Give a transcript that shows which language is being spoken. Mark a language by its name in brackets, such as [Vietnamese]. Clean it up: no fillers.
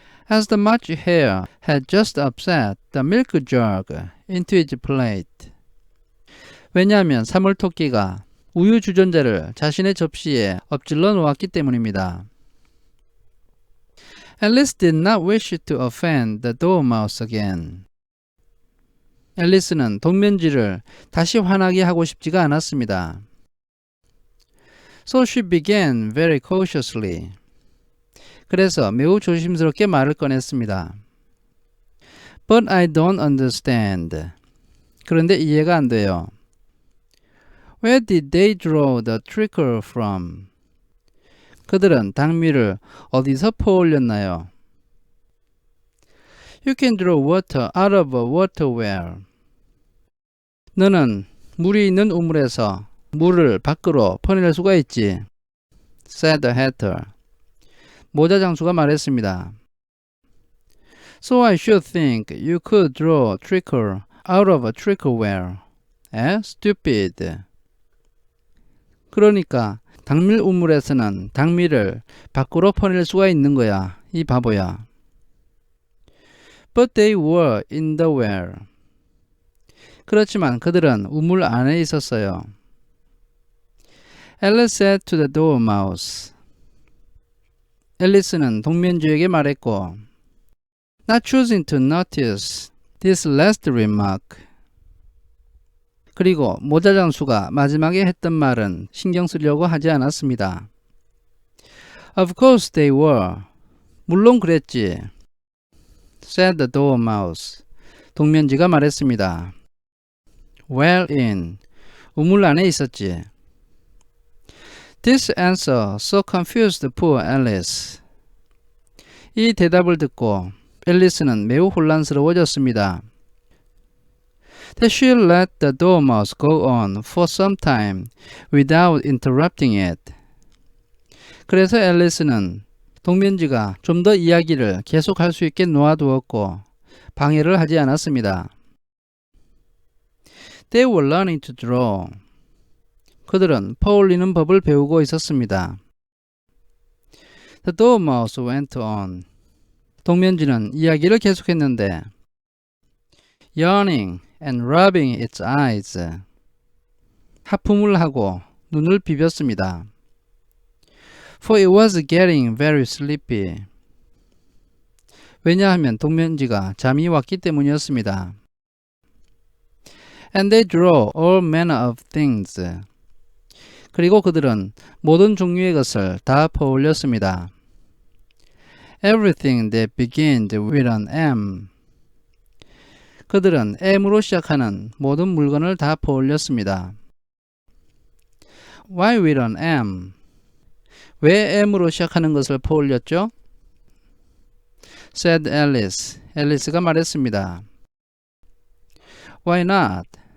[English] As the March hare had just upset the milk jug into its plate. [Korean] 왜냐하면 사물토끼가 우유 주전자를 자신의 접시에 엎질러 놓았기 때문입니다. [English] Alice did not wish to offend the dormouse again. [Korean] 앨리스는 동면지를 다시 화나게 하고 싶지가 않았습니다. [English] So she began very cautiously. [Korean] 그래서 매우 조심스럽게 말을 꺼냈습니다. [English] But I don't understand. [Korean] 그런데 이해가 안 돼요. [English] Where did they draw the trickle from? [Korean] 그들은 당미를 어디서 퍼올렸나요? [English] You can draw water out of a water well. [Korean] 너는 물이 있는 우물에서 물을 밖으로 퍼낼 수가 있지. [English] said the hatter. [Korean] 모자 장수가 말했습니다. [English] So I should think you could draw trickle out of a trickle well. Stupid. [Korean] 그러니까 당밀 우물에서는 당밀을 밖으로 퍼낼 수가 있는 거야. 이 바보야. [English] But they were in the well. [Korean] 그렇지만 그들은 우물 안에 있었어요. [English] Alice said to the dormouse. [Korean] 앨리스는 동면주에게 말했고, [English] Not choosing to notice this last remark. [Korean] 그리고 모자 장수가 마지막에 했던 말은 신경 쓰려고 하지 않았습니다. [English] Of course they were. [Korean] 물론 그랬지. [English] said the dormouse. [Korean] 동면지가 말했습니다. [English] Well in. [Korean] 우물 안에 있었지. [English] This answer so confused poor Alice. [Korean] 이 대답을 듣고 앨리스는 매우 혼란스러워졌습니다. [English] That she let the dormouse go on for some time without interrupting it. [Korean] 그래서 앨리스는 동면지가 좀 더 이야기를 계속할 수 있게 놓아두었고 방해를 하지 않았습니다. [English] They were learning to draw. [Korean] 그들은 퍼올리는 법을 배우고 있었습니다. [English] The dormouse went on. [Korean] 동면지는 이야기를 계속했는데 [English] yawning and rubbing its eyes. [Korean] 하품을 하고 눈을 비볐습니다. [English] For it was getting very sleepy. [Korean] 왜냐하면 동면지가 잠이 왔기 때문이었습니다. [English] And they drew all manner of things. [Korean] 그리고 그들은 모든 종류의 것을 다 퍼올렸습니다. [English] Everything that began with an M. [Korean] 그들은 M으로 시작하는 모든 물건을 다 퍼올렸습니다. [English] Why with an M? [Korean] 왜 M으로 시작하는 것을 퍼올렸죠? [English] said Alice. [Korean] 앨리스가 말했습니다. [English] Why not?